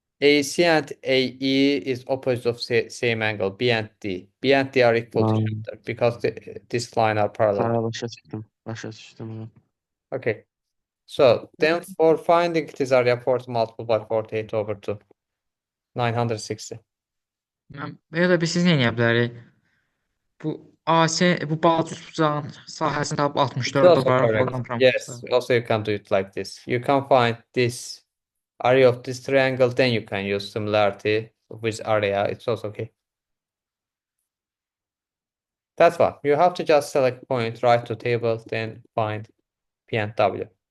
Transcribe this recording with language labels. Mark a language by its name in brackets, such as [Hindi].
[English] AC and AE is opposite of same angle, B and D. B and D are equal to Ha. each other because this line are parallel. [Azerbaijani] Ha, başa düşdüm. Başa düşdüm. Ha. [English] Okay. So then for finding this area 40 multiple by 48 over 2. 960. [Azerbaijani] Ya da biz siz nə edə bilərik? Bu AC, bu balçıq bucağın sahəsini tapıb [English] It's 64 also [Azerbaijani] olaraq [English] correct. [Azerbaijani] oradan [English] Yes, also you can do it like this. You can find this area of this triangle, then you can use similarity with area. It's also okay. That's one. You have to just select point, write to table, then find P and W.